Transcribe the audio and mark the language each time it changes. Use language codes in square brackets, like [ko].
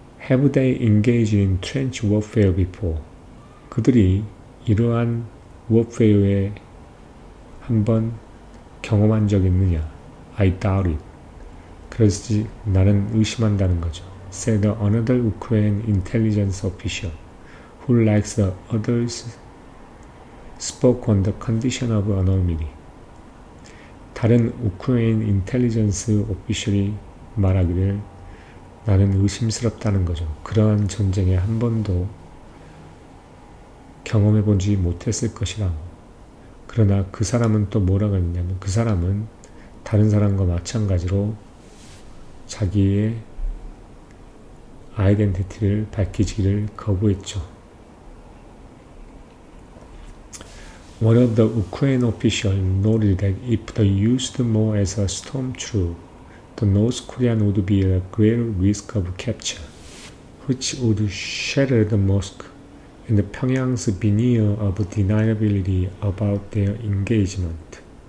[en] Have they engaged in trench warfare before? [ko] 그들이 이러한 warfare에 한번 경험한 적 있느냐? [en] I doubt it. [ko] 그래서 나는 의심한다는 거죠. [en] Said another Ukrainian intelligence official who likes the others spoke on the condition of anonymity. [ko] 다른 우크라이나 인텔리전스 오피셜이 말하기를 나는 의심스럽다는 거죠. 그러한 전쟁에 한 번도 경험해보지 못했을 것이라고. 그러나 그 사람은 또 뭐라고 했냐면 그 사람은 다른 사람과 마찬가지로 자기의 아이덴티티를 밝히기를 거부했죠. [en] One of the Ukrainian officials noted that if they used more as a storm troop, the North Korean would be at a greater risk of capture, which would shatter the mosque and Pyongyang's veneer of deniability about their engagement.